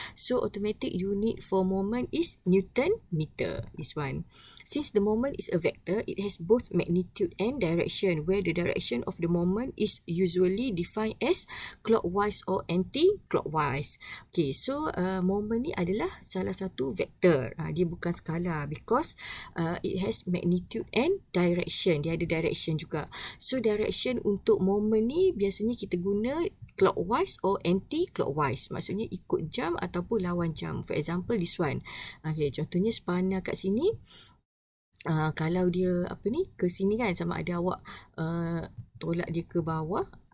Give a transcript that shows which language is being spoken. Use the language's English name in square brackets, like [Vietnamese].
[English] So automatic unit for moment is Newton meter, this one. Since the moment is a vector, it has both magnitude and direction, where the direction of the moment is usually defined as clockwise or anti-clockwise. [Malay] Okay, so moment ni adalah salah satu vektor. Dia bukan skala [English] because it has magnitude and direction. [Malay] Dia ada direction juga. So direction untuk moment ni biasanya kita guna [English] clockwise or anti-clockwise. [Malay] Maksudnya ikut jam ataupun lawan jam. [English] For example, this one. [Malay] Okay, contohnya spanner kat sini. Kalau dia ke sini kan, sama ada awak tolak dia ke bawah.